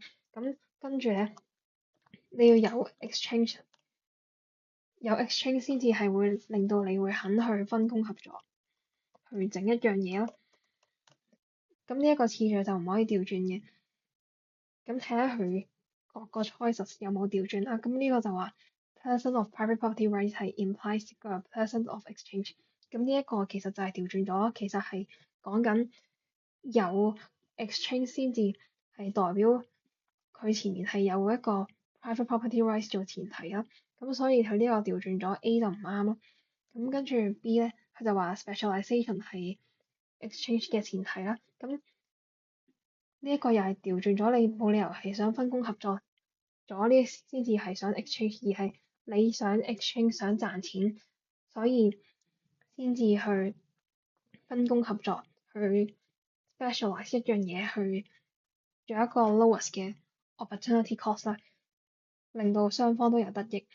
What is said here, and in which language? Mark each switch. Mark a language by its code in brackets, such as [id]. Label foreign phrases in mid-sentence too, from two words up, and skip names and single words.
[yue] 咁跟住咧，你要有 exchange，有 exchange 先至係會令到你會肯去分工合作去整一樣嘢咯。咁呢一個次序就唔可以調轉嘅。咁睇下佢各個 choices 有冇調轉啦。咁呢個就話 [en] person of private property rights [yue] 係 implies 個 [en] person of exchange。 [yue] 咁呢一個其實就係調轉咗咯。其實係講緊有 exchange 先至係代表佢前面係有一個 [en] private property rights [yue] 做前提啦。咁所以佢呢個調轉咗 A 就唔啱咯。咁跟住 B 咧，佢就話 specialization 係 exchange 嘅前提啦。咁呢一個又係調轉咗，你冇理由係想分工合作咗呢先至係想 exchange，而係你想 exchange 想賺錢，所以先至去分工合作去 specialize 一樣嘢去做一個 lowest 嘅 [en] opportunity cost [yue] 啦，令到雙方都有得益。